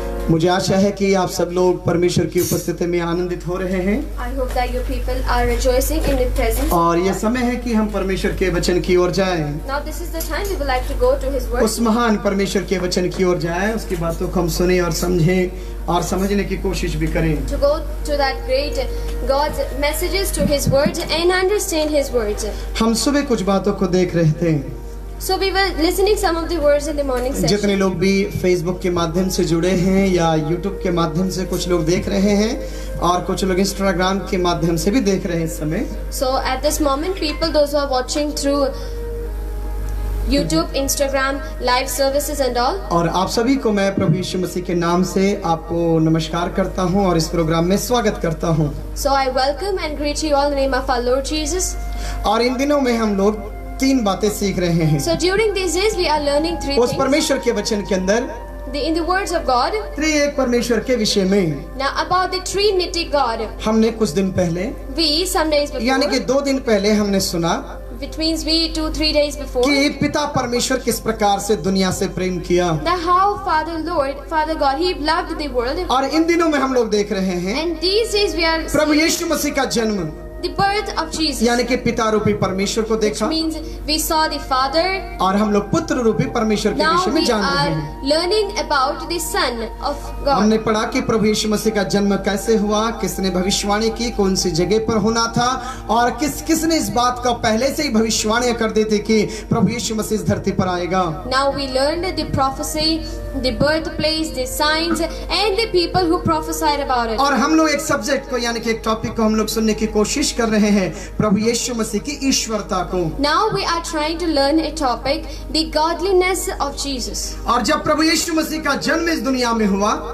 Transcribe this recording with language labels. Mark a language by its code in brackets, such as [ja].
[hi] मुझे आशा है कि आप सब लोग परमेश्वर की उपस्थिति में आनंदित हो रहे हैं [en] I hope that you people are rejoicing in His presence. [hi] और यह समय है कि हम परमेश्वर के वचन की ओर जाएं। [en] Now this is the time we would like to go to His word. [hi] उस महान परमेश्वर के वचन की ओर जाएं, उसकी बातों को हम सुने और समझें और समझने की कोशिश भी करें। [en] To go to that great God's messages, to His words and understand His words. [hi] हम सुबह कुछ बातों को देख रहे थे। [en] So we were listening some of the words in the morning [hi] जितने [en] session. [hi] लोग भी फेसबुक के माध्यम से जुड़े हैं या यूट्यूब के माध्यम से कुछ लोग देख रहे हैं और कुछ लोग इंस्टाग्राम के माध्यम से भी देख रहे हैं इस समय। [en] So at this moment, people, those who are watching through YouTube, Instagram, live services and all, [hi] और आप सभी को मैं प्रभु यीशु मसीह के नाम से आपको नमस्कार करता हूं और इस प्रोग्राम में स्वागत करता हूं। [en] so I welcome and greet you all in the name of our Lord Jesus. [hi] और इन दिनों में हम लोग 3 बातें सीख रहे हैं। [en] So during these days, we are learning 3 [hi] उस [en] things. [hi] परमेश्वर के वचन के अंदर [en] In the words of God. [hi] त्रिएक परमेश्वर के विषय में [en] Now about the Trinity God, [hi] हमने कुछ दिन पहले [en] we some days [hi] यानी कि [en] before, [hi] 2 दिन पहले हमने सुना [en] which means we 2-3 days before, [hi] कि पिता परमेश्वर किस प्रकार से दुनिया से प्रेम किया। [en] that how Father God, He loved the world. [hi] और इन दिनों में हम लोग देख रहे हैं [en] And these days we are [hi] Prabhu [en] seeing [hi] यीशु मसीह का जन्म [en] the birth of Jesus, [hi] यानी कि पिता रूपी परमेश्वर को [en] which [hi] देखा [en] means we saw the Father. [hi] और हम लोग पुत्र रूपी परमेश्वर के [en] Now [hi] विषय में [en] we [hi] जान रहे [en] are [hi] हैं। [en] learning about the Son of [hi] हमने [en] God. [hi] पढ़ा कि प्रभु यीशु मसीह का जन्म कैसे हुआ, किसने भविष्यवाणी की, कौन सी जगह पर होना था और किसने इस बात का पहले से ही भविष्यवाणी कर दी थी कि प्रभु यीशु मसीह इस धरती पर आएगा। [en] Now we learned the prophecy, the birthplace, the signs, and the people who prophesied about it. [hi] और हम लोग एक सब्जेक्ट को यानी कि एक टॉपिक को हम लोग सुनने की कोशिश कर रहे हैं, प्रभु यीशु मसीह की ईश्वरता को। [en] Now we are trying to learn a topic, the godliness of Jesus. [hi] और जब प्रभु यीशु मसीह का जन्म इस दुनिया में हुआ,